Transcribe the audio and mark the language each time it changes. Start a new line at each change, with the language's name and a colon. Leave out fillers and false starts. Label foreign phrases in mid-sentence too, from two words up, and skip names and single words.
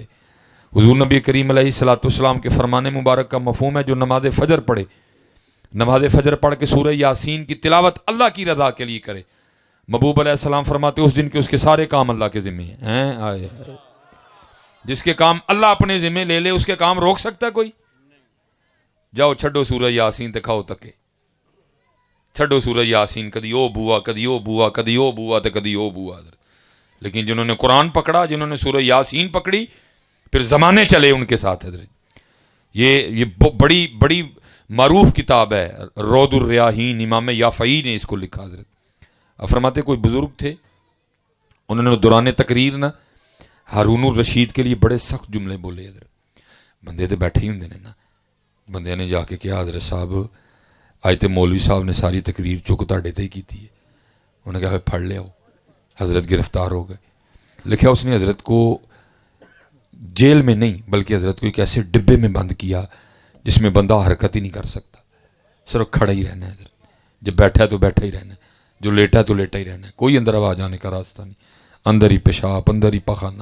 Urdu: حضور نبی کریم
Arabic: علیہ الصلوۃ والسلام
Urdu: کے فرمان مبارک کا مفہوم ہے، جو نماز فجر پڑھے، نماز فجر پڑھ کے سورہ یاسین کی تلاوت اللہ کی رضا کے لیے کرے، محبوب
Arabic: علیہ السلام
Urdu: فرماتے اس دن کے اس کے سارے کام اللہ کے ذمہ ہیں۔ آئے جس کے کام اللہ اپنے ذمہ لے لے، اس کے کام روک سکتا ہے کوئی؟
Punjabi: جاؤ چھڈو سورہ یاسین تے کھاؤ تکے، چھڈو سورہ یاسین، کدی او بوا کدی او بوا کدی او بوا تے کدی او بوا۔
Urdu: لیکن جنہوں نے قرآن پکڑا، جنہوں نے سورہ یاسین پکڑی، پھر زمانے چلے ان کے ساتھ حضرت۔ یہ بڑی بڑی معروف کتاب ہے، روض الریاحین، امام یافعی نے اس کو لکھا حضرت۔ اب فرماتے کوئی بزرگ تھے، انہوں نے دوران تقریر نا ہارون الرشید کے لیے بڑے سخت جملے بولے حضرت۔
Punjabi: بندے تو بیٹھے ہی ہوندے نے نا،
Urdu: بندے نے جا کے کہا حضرت صاحب
Punjabi: آج تے مولوی صاحب نے ساری تقریر چک تاڑے تے ہی کیتی ہے،
Urdu: انہوں نے کہا
Punjabi: پھڑ لے آؤ،
Urdu: حضرت گرفتار ہو گئے۔ لکھا اس نے حضرت کو جیل میں نہیں بلکہ حضرت کو ایک ایسے ڈبے میں بند کیا جس میں بندہ حرکت ہی نہیں کر سکتا، صرف کھڑا ہی رہنا ہے حضرت، جب بیٹھا ہے تو بیٹھا ہی رہنا ہے، جو لیٹا ہے تو لیٹا ہی رہنا ہے، کوئی اندر آواز آنے کا راستہ نہیں، اندر ہی پیشاب اندر ہی پخانہ۔